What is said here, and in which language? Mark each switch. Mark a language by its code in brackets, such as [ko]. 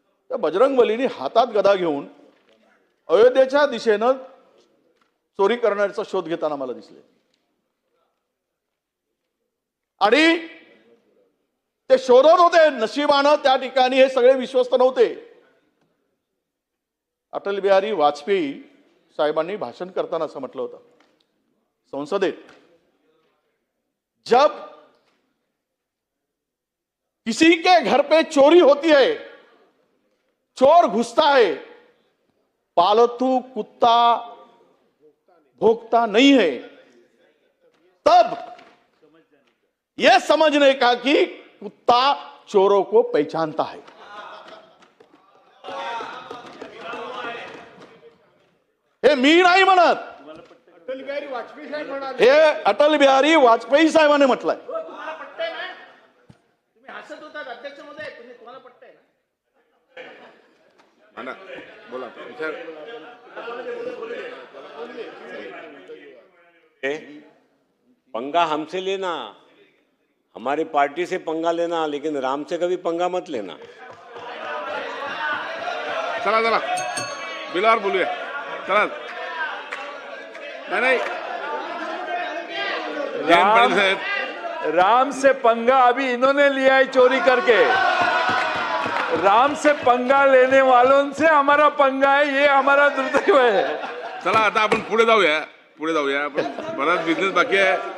[mr] त्या बजरंगबलीने हातात गदा घेऊन अयोध्येच्या दिशेनं चोरी करण्याचा शोध घेताना मला दिसले. आणि ते शोधत होते. नशिबानं त्या ठिकाणी हे सगळे विश्वस्त नव्हते. अटल बिहारी वाजपेयी साहेबांनी भाषण करताना असं म्हटलं होतं संसदेत, [hi] जब किसी के घर पे चोरी होती है, चोर घुसता है, पालतू कुत्ता भोगता नहीं है, तब यह समझने का कि कुत्ता चोरों को पहचानता है. [mr] हे मी नाही म्हणत, अटल बिहारी वाजपेयी साहेब म्हणाले. हे अटल बिहारी वाजपेयी साहेबांनी म्हटलंय. तुम्हाला पटतंय ना? तुम्ही हसत होतात अध्यक्ष महोदय, तुम्हाला पटतंय ना? बोला [hi] पंगा हमसे लेना, हमारी पार्टी से पंगा लेना, लेकिन राम से कभी पंगा मत लेना. [mr] चला चला बिलावर बोलूया. चला नाही जयंत पाटील साहेब, [hi] राम से पंगा अभी इन्होंने लिया है चोरी करके. राम से पंगा लेने वालों से हमारा पंगा है, ये हमारा दुर्दैव है. [mr] चला आता आपण पुढे जाऊया. आपण बराच बिझनेस बाकी आहे.